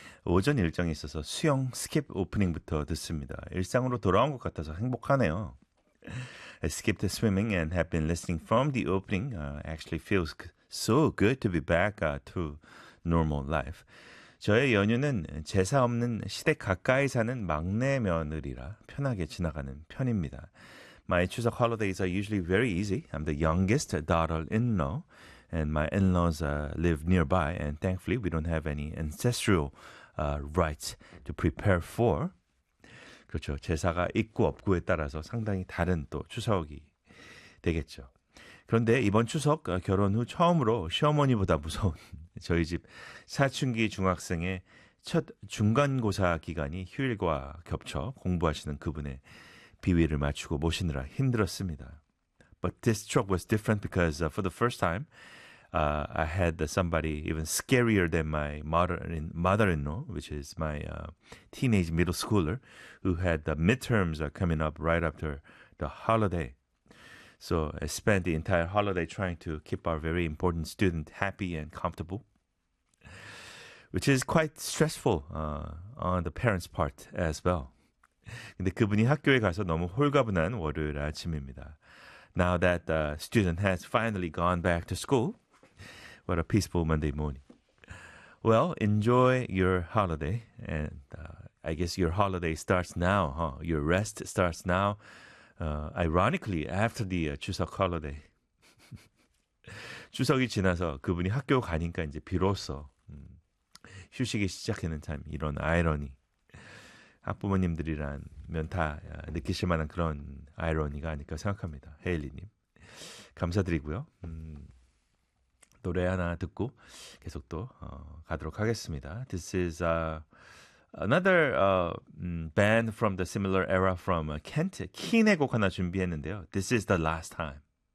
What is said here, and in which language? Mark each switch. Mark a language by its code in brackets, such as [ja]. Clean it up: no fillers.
[ko] 오전 일정이 있어서 수영 스킵 오프닝부터 듣습니다. 일상으로 돌아온 것 같아서 행복하네요. [en] I skipped the swimming and have been listening from the opening. Actually feels so good to be back to normal life. [ko] 저의 연휴는 제사 없는 시댁 가까이 사는 막내 며느리라 편하게 지나가는 편입니다. [en] My 추석 holidays are usually very easy. I'm the youngest daughter-in-law, and my in-laws live nearby, and thankfully we don't have any ancestral rites to prepare for. [ko] 그렇죠. 제사가 있고 없고에 따라서 상당히 다른 또 추석이 되겠죠. 그런데 이번 추석 결혼 후 처음으로 시어머니보다 무서운 저희 집 사춘기 중학생의 첫 중간고사 기간이 휴일과 겹쳐 공부하시는 그분의 비위를 맞추고 모시느라 힘들었습니다. [en] But this trip was different because for the first time, I had somebody even scarier than my mother-in-law, which is my teenage middle schooler, who had the midterms coming up right after the holiday. So I spent the entire holiday trying to keep our very important student happy and comfortable, which is quite stressful on the parents' part as well. [ko] 근데 그분이 학교에 가서 너무 홀가분한 월요일 아침입니다. [en] Now that the student has finally gone back to school, what a peaceful Monday morning. Well, enjoy your holiday. And I guess your holiday starts now, huh? Your rest starts now. Ironically, after the 추석 holiday. [ko] 추석이 지나서 그분이 학교 가니까 이제 비로소 휴식이 시작하는 참 이런 아이러니. 학부모님들이라면 다 느끼실 만한 그런 아이러니가 아닐까 생각합니다. 헤일리님. 감사드리고요. 노래 하나 듣고 계속 또 가도록 하겠습니다. [en] This is another band from the similar era from Kent. Keane의 [ko] 곡 하나 준비했는데요. [en] This is the last time.